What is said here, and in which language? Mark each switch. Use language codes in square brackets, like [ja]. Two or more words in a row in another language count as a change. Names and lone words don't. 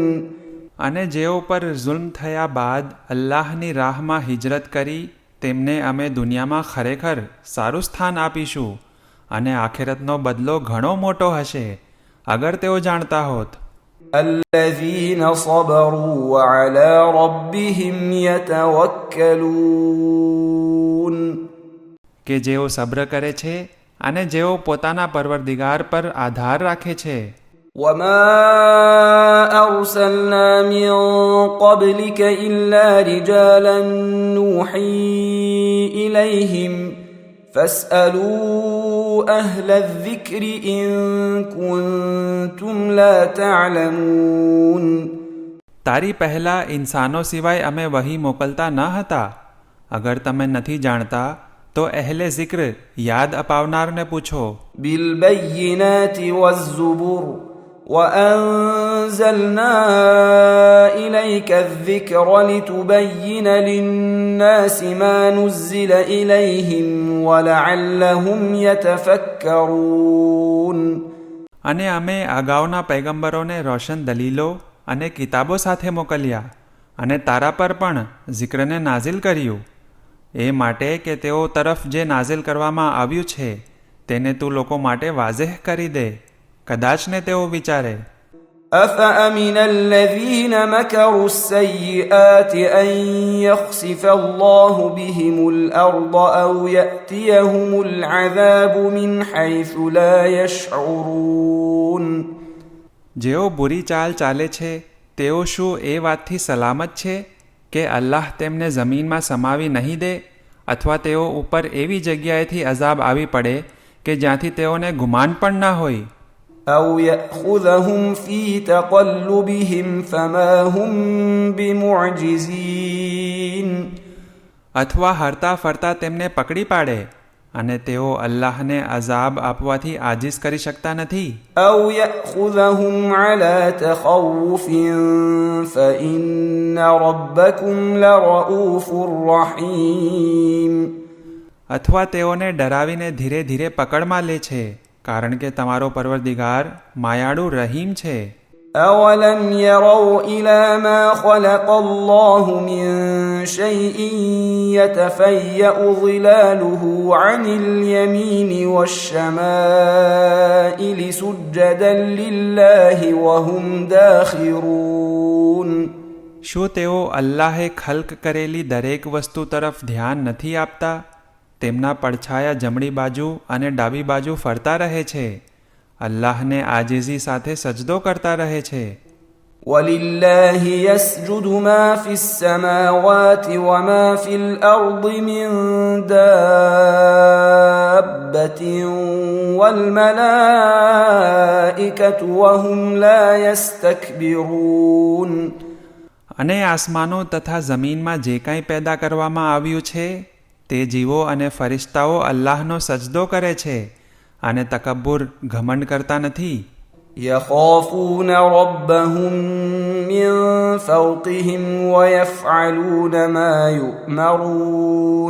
[gu] અને જેઓ પર ઝુલ્મ થયા બાદ અલ્લાહની રાહમાં હિજરત કરી તેમને અમે દુનિયામાં ખરેખર સારું સ્થાન આપીશું અને આખિરતનો બદલો ઘણો મોટો હશે અગર તેઓ જાણતા હોત. [ar] الذين صبروا وعلى ربهم يتوكلون [gu] કે જેઓ સબ્ર કરે છે અને જેઓ પોતાના પરવરદિગાર પર આધાર રાખે છે. [ar] وما أرسلنا من قبلك إلا رجالا نوحي إليهم فاسألوا أهل الذكر إن كنتم لا تعلمون [gu] તારી પહેલાં ઇન્સાનો સિવાય અમે વહી મોકલતા ન હતા. અગર તમે નથી જાણતા તો [ar] أهل الذكر [gu] યાદ અપાવનારને પૂછો. [ar] بالبينات والزبر وأنزلنا إليك الذكر لتبين للناس ما نزل إليهم ولعلهم يتفكرون [gu] અને અમે અગાઉના પૈગંબરોને રોશન દલીલો અને કિતાબો સાથે મોકલ્યા અને તારા પર પણ ઝિક્રને નાઝિલ કર્યું એ માટે કે તેઓ તરફ જે નાઝિલ કરવામાં આવ્યું છે તેને તું લોકો માટે વાઝેહ કરી દે. કદાચ ને તેઓ વિચારે. [ar] أفأمن الذين مكروا السيئات أن يخسف الله بهم الأرض أو يأتيهم العذاب من حيث لا يشعرون [gu] જેઓ બુરી ચાલ ચાલે છે તેઓ શું એ વાતથી સલામત છે કે અલ્લાહ તેમને જમીનમાં સમાવી નહીં દે અથવા તેઓ ઉપર એવી જગ્યાએથી અઝાબ આવી પડે કે જ્યાંથી તેઓને ગુમાન પણ ના હોય. [ar] أو يأخذهم في تقلبهم فما هم بمعجزين [gu] અથવા હરતા ફરતા તેમને પકડી પાડે અને તેઓ અલ્લાહને અઝાબ આપવાથી આજીઝ કરી શકતા નથી. [ar] أو يأخذهم على تخوف فإن ربكم لرؤوف رحيم [gu] અથવા તેઓને ડરાવીને ધીરે ધીરે પકડમાં લે છે કારણ કે તમારો પરવરદિગાર માયાળુ રહીમ છે. [ar] أولم يروا إلى ما خلق الله من شيء يتفيأ ظلاله عن اليمين والشمائل سجدا لله وهم داخرون [gu] શું તેઓ અલ્લાહે ખલ્ક કરેલી દરેક વસ્તુ તરફ ધ્યાન નથી આપતા? તેમના પડછાયા જમણી બાજુ અને ડાબી બાજુ ફરતા રહે છે. અલ્લાહને આજીઝી સાથે સજદો કરતા રહે છે. [ar] ولله يسجد ما في السماوات وما في الأرض من دابة والملائكة وهم لا يستكبرون [gu] અને આસમાનો તથા જમીનમાં જે કાંઈ પેદા કરવામાં આવ્યું છે તે જીવો અને ફરિશ્તાઓ અલ્લાહનો સજદો કરે છે અને તકબ્બુર ઘમંડ કરતા નથી. [ar] يخافون ربهم من فوقهم ويفعلون ما يؤمرون